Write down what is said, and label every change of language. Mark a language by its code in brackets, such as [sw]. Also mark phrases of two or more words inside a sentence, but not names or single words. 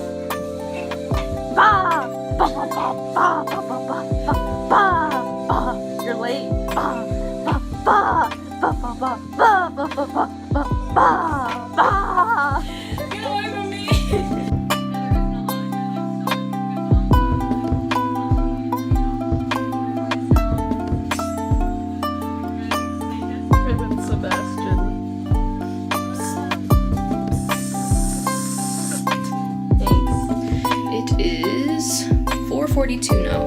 [en] ba ba ba ba ba ba ba ba ba ba You're late. Ba, ba, ba, ba, ba, ba, ba, ba, ba, ba, ba, ba. Get away from me! Sebastian. It is 4:42 now.